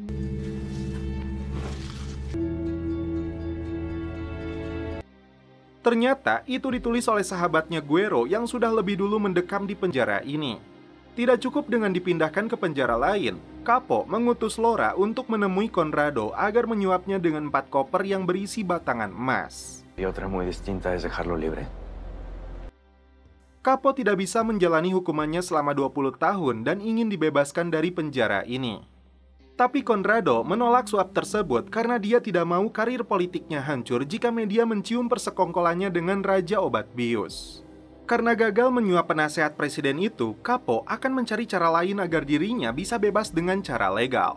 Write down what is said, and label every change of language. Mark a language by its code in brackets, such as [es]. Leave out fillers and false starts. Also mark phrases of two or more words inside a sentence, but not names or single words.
[id] Ternyata itu ditulis oleh sahabatnya Guerro yang sudah lebih dulu mendekam di penjara ini. Tidak cukup dengan dipindahkan ke penjara lain, Capo mengutus Laura untuk menemui Conrado agar menyuapnya dengan 4 koper yang berisi batangan emas. [es] Y otra muy distinta es dejarlo libre. [id] Capo tidak bisa menjalani hukumannya selama 20 tahun dan ingin dibebaskan dari penjara ini. Tapi Conrado menolak suap tersebut karena dia tidak mau karir politiknya hancur jika media mencium persekongkolannya dengan Raja Obat Bius. Karena gagal menyuap penasehat presiden itu, Capo akan mencari cara lain agar dirinya bisa bebas dengan cara legal.